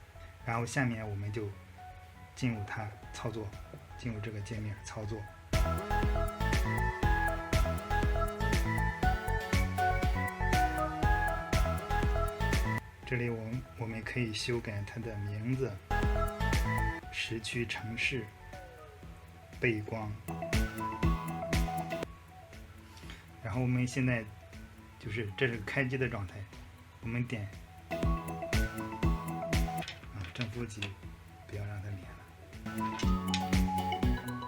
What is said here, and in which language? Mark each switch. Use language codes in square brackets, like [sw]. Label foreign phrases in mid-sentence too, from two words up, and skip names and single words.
[zh] 然后下面我们就进入它操作，进入这个界面操作。这里我們可以修改它的名字、時區城市、背光。然後我們現在就是這是開機的狀態，我們點正負極，不要讓它連了。